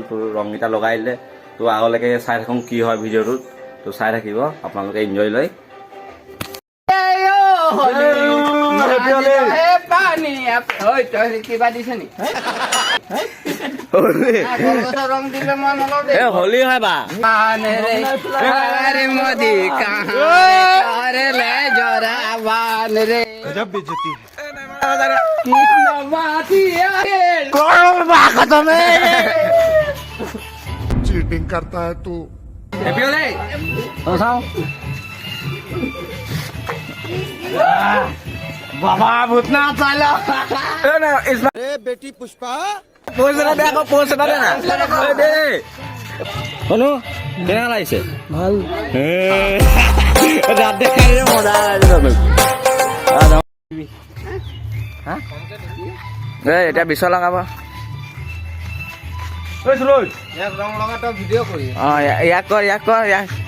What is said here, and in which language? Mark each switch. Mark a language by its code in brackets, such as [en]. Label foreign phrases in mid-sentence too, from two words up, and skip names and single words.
[as] তো ৰংকেইটা লগাই দিলে। তো আগলৈকে চাই থাকোঁ কি হয় ভিডিঅ'টোত। তো চাই থাকিব আপোনালোকে এনজয় লৈ। হোলী হয় বা [hi] मोदी चीटिंग करता है तू। बाबा भूतना चालो बेटी पुष्पा [as] শুনো কেনেকুৱা লাগিছে? ভাল ৰাত দেখাই মজা এতিয়া বিচৰ লগাব। অঁ ইয়াক কৰ ইয়াক কৰ ইয়াক।